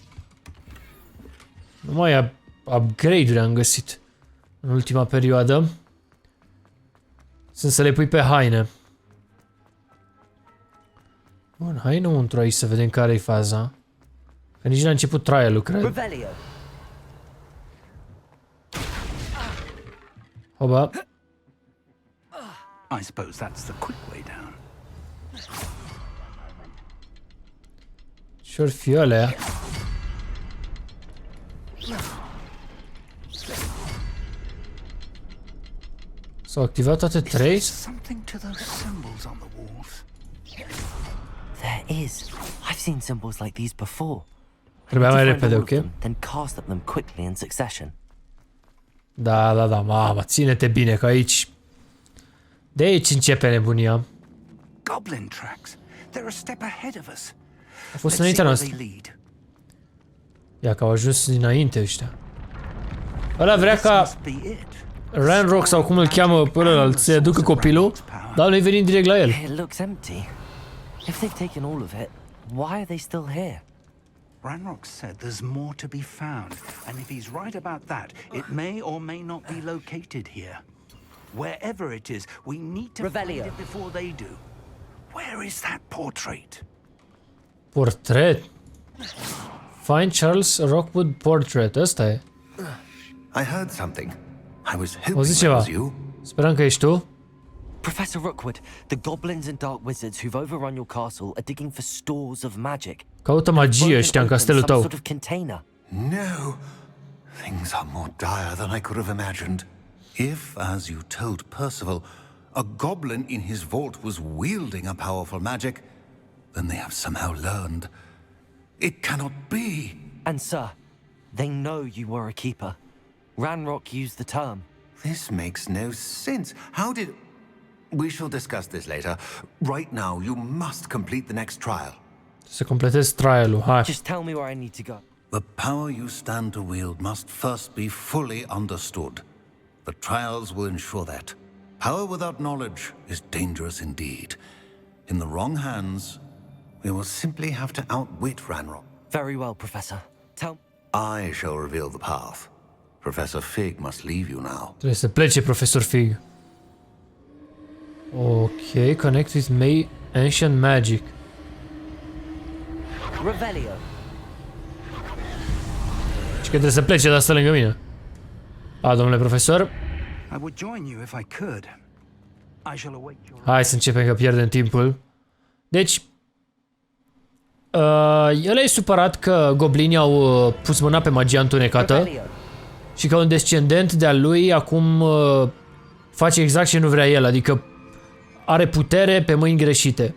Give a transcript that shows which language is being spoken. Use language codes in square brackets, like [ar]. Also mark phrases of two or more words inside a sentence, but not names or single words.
[ro] Numai upgrade-uri am găsit în ultima perioadă. Sunt să le pui pe haine. Bun, hai înăuntru aici să vedem care e faza. Că nici n-a început trial-ul, cred. Oba. [en] I suppose that's the quick way down. [ro] Ce-or fi alea? S-au activat toate trei? [en] Something to those symbols on the walls. There is. I've seen symbols like these before. [ro] Trebuia mai repede, ok? [en] Then cast at them quickly in succession. [ro] Da, da, da, mamă, ține-te bine, că aici... De aici începe nebunia. [en] Goblin tracks. They're a step ahead of us. [ro] A fost înaintea noastră. Ia că au ajuns dinainte ăștia. Ăla vrea ca... Ranrock sau cum îl cheamă pe ălălalt să-i aducă copilul, dar noi venim direct la el. [en] It looks empty. If they've taken all of it, why are they still here? Ranrock said there's more to be found, and if he's right about that, it may or may not be located here. Wherever it is, we need to find it before they do. Where is that portrait? [ro] Portret? [en] Find Charles Rockwood portrait. [ro] Ăsta e. [en] I heard something. I was [ro] Auzi [en] hoping it [ro] ceva. [en] was you. [ro] Speram că ești tu. [en] Professor Rookwood, the goblins and dark wizards who've overrun your castle are digging for stores of magic. [ro] Caută magie ăștia în castelul tău. [en] Sort of container. No. Things are more dire than I could have imagined. If, as you told Percival, a goblin in his vault was wielding a powerful magic, Then they have somehow learned. It cannot be. And sir, they know you were a keeper. Ranrock used the term. This makes no sense. How did... We shall discuss this later. Right now, you must complete the next trial. [ro] Să completez trial-ul, hai. [en] Just tell me where I need to go. The power you stand to wield must first be fully understood. The trials will ensure that. Power without knowledge is dangerous indeed. In the wrong hands, we will simply have to outwit Ranrock. Very well, Professor. Tell... I shall reveal the path. Professor Fig must leave you now. [ro] Trebuie să plece Profesor Fig. [en] Ok, connect with Ancient Magic. Revelio. [ro] Și că trebuie să plece, dar stă lângă mine. A, domnule profesor. I would join you if I could. I shall await your... Hai să începem că pierdem timpul. Deci, el e supărat că goblinii au pus mâna pe magia întunecată și că un descendent de-al lui acum face exact ce nu vrea el, adică are putere pe mâini greșite.